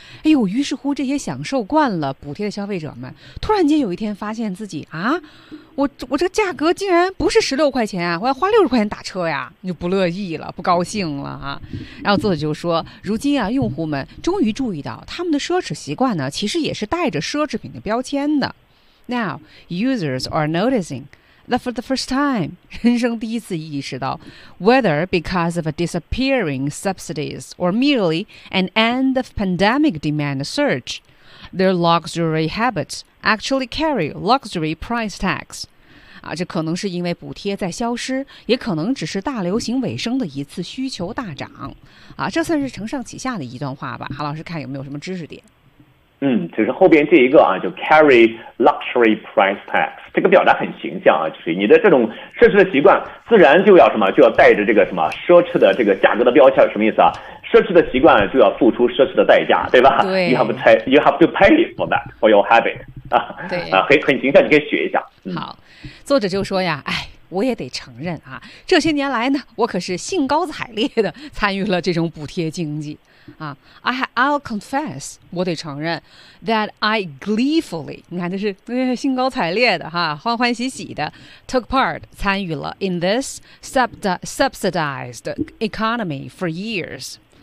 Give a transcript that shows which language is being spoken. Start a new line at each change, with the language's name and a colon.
Chinese: 哎呦，于是乎这些享受惯了补贴的消费者们，突然间有一天发现自己啊，我这个价格竟然不是16块钱啊，我要花60块钱打车呀，就不乐意了，不高兴了啊。然后作者就说，如今啊，用户们终于注意到他们的奢侈习惯呢，其实也是带着奢侈品的标签的。
English: Now users are noticing。 That for the first time,
Chinese: 人生第一次意识到
English: whether because of a disappearing subsidies or merely an end of pandemic demand surge, their luxury habits actually carry luxury price tags.
Chinese: 啊，这可能是因为补贴在消失，也可能只是大流行尾声的一次需求大涨。啊，这算是承上启下的一段话吧。韩老师看有没有什么知识点。就是后边这一个啊，就
English: carry luxury price tags，
Chinese: 这个表达很形象啊，就是你的这种奢侈的习惯自然就要什么，就要带着这个什么奢侈的这个价格的标签，什么意思啊？奢侈的习惯就要付出奢侈的代价，对吧？对，
English: you have to pay for that for your habit 啊，
Chinese: 对啊，很形象，你可以学一下。好，作者就说呀，哎，我也得承认啊，这些年来呢，我可是兴高采烈的参与了这种补贴经济。
English: I'll confess，
Chinese: 我得承认 ，
English: that I gleefully，
Chinese: 你看这是兴高采烈的哈，欢欢喜喜的 ，
English: took part
Chinese: 参与了
English: in this subsidized economy for years。